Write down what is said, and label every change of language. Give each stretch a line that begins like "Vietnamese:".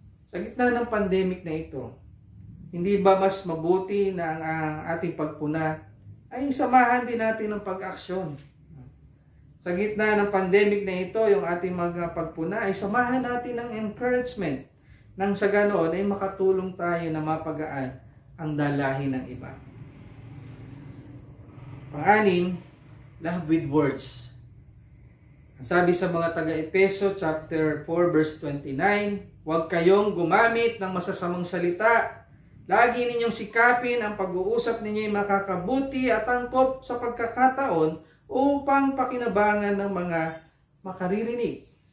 Filipino: Sa gitna ng pandemic na ito, hindi ba mas mabuti na ang ating pagpuna ay samahan din natin ng pag-aksyon? Sa gitna ng pandemic na ito, yung ating mga pagpuna ay samahan natin ng encouragement nang sa ganoon ay makatulong tayo na mapagaan ang dalahin ng iba. Pang-anim,
English: love with words.
Filipino: Sabi sa mga taga-Epeso chapter 4 verse 29, huwag kayong gumamit ng masasamang salita. Lagi ninyong sikapin ang pag-uusap ninyo'y makakabuti at angkop sa pagkakataon upang pakinabangan ng mga makaririnig.